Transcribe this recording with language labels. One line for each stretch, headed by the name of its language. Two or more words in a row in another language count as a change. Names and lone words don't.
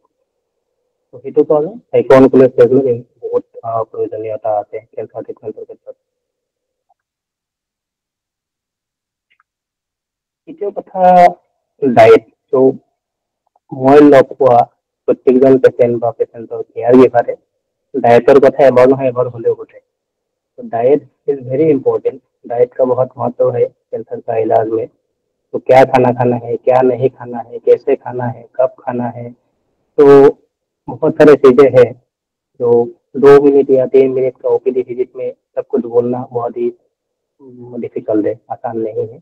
Assamese: তো সেইটো কাৰণে সাইকো-অনকলজিষ্ট বহুত প্ৰয়োজনীয়তা আছে
English: cancer treatment
Assamese: ক্ষেত্ৰত। দ্বিতীয় কথা ডায়েট। তো মই লগ পোৱা প্ৰত্যেকজন পেচেণ্ট বা পেচেণ্টৰ
English: care giver
Assamese: डाइटर কথা এবাৰ নহয় এবাৰ হ'লেও সোধে।
Hindi: तो
English: diet is very important.
Hindi: डाइट का बहुत महत्व है कैंसर का इलाज में। तो क्या खाना खाना है, क्या नहीं खाना है, कैसे खाना है, कब खाना है, तो बहुत सारे चीज़ें हैं जो 2 मिनट या 3 मिनट का
English: OPD visit
Hindi: में सब कुछ बोलना बहुत ही डिफिकल्ट है, आसान नहीं है।